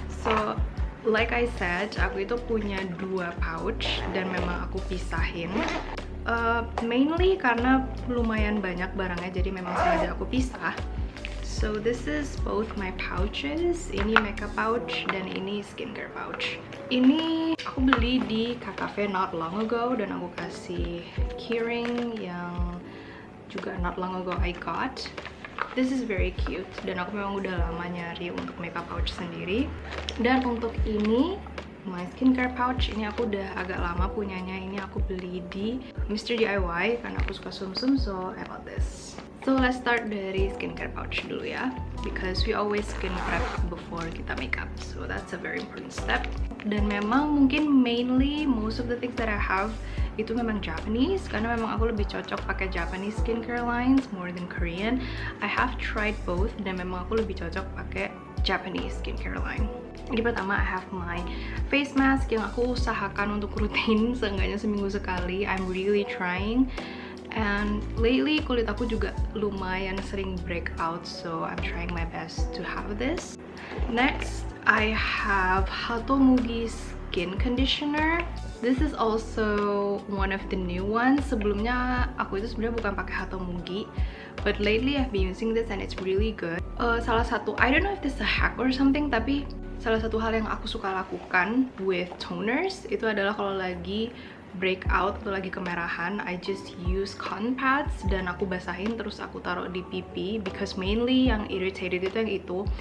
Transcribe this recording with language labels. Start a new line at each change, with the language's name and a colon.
English: So like I said,
Indonesian: aku itu punya dua pouch dan memang aku pisahin. Mainly karena lumayan banyak barangnya, jadi memang sengaja aku pisah.
English: So this is both my pouches.
Indonesian: Ini makeup pouch dan ini skincare pouch. Ini aku beli di Cafe
English: not long ago
Indonesian: dan aku kasih keyring yang juga
English: not long ago I got. This is very cute
Indonesian: dan aku memang udah lama nyari untuk makeup pouch sendiri. Dan untuk ini
English: my skincare pouch,
Indonesian: ini aku udah agak lama punyanya. Ini aku beli di Mr. DIY karena aku suka sumsum,
English: so I bought this. So let's start dari skincare pouch
Indonesian: dulu ya,
English: because we always skin prep before kita makeup, so that's a very important step.
Indonesian: Dan memang mungkin
English: mainly most of the things that I have itu memang Japanese,
Indonesian: karena memang aku lebih cocok pakai
English: Japanese skincare lines more than Korean. I have tried both
Indonesian: dan memang aku lebih cocok pakai
English: Japanese skincare line.
Indonesian: Jadi pertama
English: I have my face mask
Indonesian: yang aku usahakan untuk rutin seenggaknya seminggu sekali.
English: I'm really trying. And lately
Indonesian: kulit aku juga lumayan sering
English: breakout, so I'm trying my best to have this. Next, I have Hatomugi skin conditioner. This is also one of the new ones.
Indonesian: Sebelumnya aku itu sebenarnya bukan pakai
English: Hatomugi, but lately I've been using this and it's really good.
Indonesian: Salah satu,
English: I don't know if this is a hack or something,
Indonesian: tapi salah satu hal yang aku suka lakukan
English: with toners
Indonesian: itu adalah kalau lagi breakout atau lagi kemerahan,
English: I just use cotton pads
Indonesian: dan aku basahin terus aku taruh di pipi,
English: because mainly
Indonesian: yang irritated itu yang itu.